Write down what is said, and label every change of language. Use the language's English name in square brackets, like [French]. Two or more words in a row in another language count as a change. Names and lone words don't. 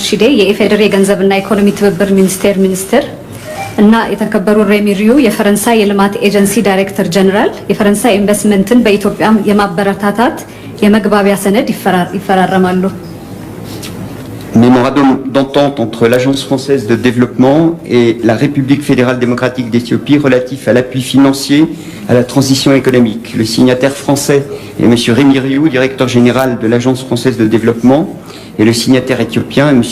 [Amharic] ሺዴ የኢፌዴሪ የገንዘብና ኢኮኖሚ ትብብር ሚኒስቴር እና የተከበሩ ሬሚሪዩ የፈረንሳይ የልማት ኤጀንሲ ዳይሬክተር ጀነራል የፈረንሳይ ኢንቨስትመንትን በኢትዮጵያ የማበረታታት የመግባቢያ ሰነድ ይፈራረማሉ። [French] Mémorandum d'entente entre l'Agence française de développement et la République fédérale démocratique d'Éthiopie relatif à l'appui financier à la transition économique. Le signataire français est M. Rémi Riou, directeur général de l'Agence française de développement, et le signataire éthiopien est M.